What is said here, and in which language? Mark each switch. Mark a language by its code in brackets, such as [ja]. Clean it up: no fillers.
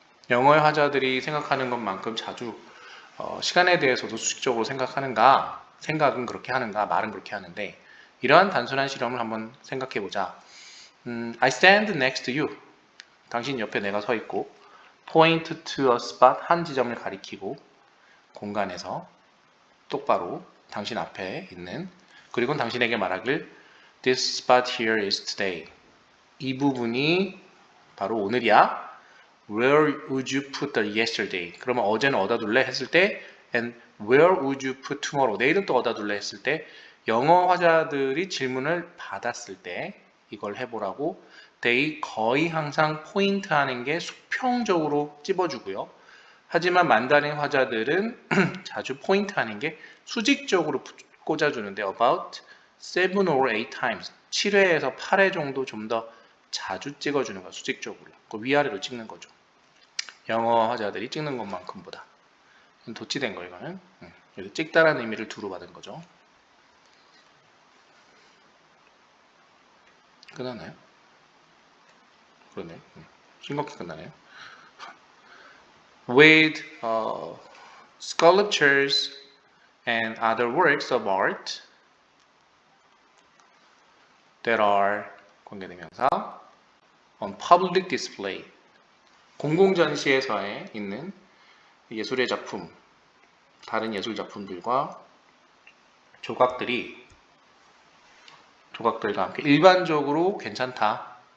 [ko] 영어의 화자들이 생각하는 것만큼 자주 시간에 대해서도 수직적으로 생각하는가, 생각은 그렇게 하는가, 말은 그렇게 하는데 이러한 단순한 실험을 한번 생각해 보자. [en] I stand next to you. [ko] 당신 옆에 내가 서 있고 [en] point to a spot. [ko] 한 지점을 가리키고 공간에서 똑바로 당신 앞에 있는. 그리고 당신에게 말하길 [en] This spot here is today. [ko] 이 부분이 바로 오늘이야. [en] Where would you put the yesterday? [ko] 그러면 어제는 어디다 둘래 했을 때 [en] and where would you put tomorrow? [ko] 내일은 또 어디다 둘래 했을 때 영어 화자들이 질문을 받았을 때 이걸 해보라고 they 거의 항상 포인트하는 게 수평적으로 찝어주고요. 하지만 만다린 화자들은 자주 포인트하는 게 수직적으로 꽂아주는데 [en] about 7 or 8 times [ko] 7회에서 8회 정도 좀 더 자주 찍어주는 거야. 수직적으로. 그 위아래로 찍는 거죠. 영어 화자들이 찍는 것만큼보다. 도치된 거 이거는. 그래서 찍다라는 의미를 두루 받은 거죠. 끝났나요? 그러네. 싱겁게 끝나네요. [en] With sculptures and other works of art that are 관계대명사 on public display. [ko] 공공전시에서에 있는 예술의 작품, 다른 예술 작품들과 조각들과 함께 일반적으로 괜찮다.